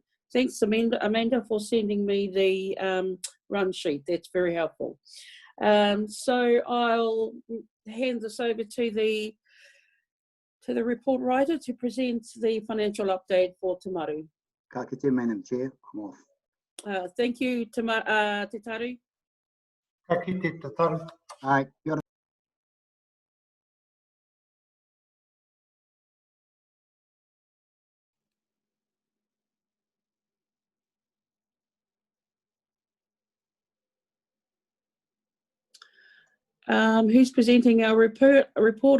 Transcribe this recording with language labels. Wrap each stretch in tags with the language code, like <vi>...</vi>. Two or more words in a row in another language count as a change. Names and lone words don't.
<en>Thanks, Amanda, for sending me the run sheet. That's very helpful. So I'll hand this over to the report writer to present the financial update for Te Maru.</en> <mi>Ka kite,</mi> <en>Madam Chair. I'm off. Thank you, Te Taru.</en> <mi>Ka kite te taru. Aye. Kia ora.</mi> <en>Who's presenting our report?</en>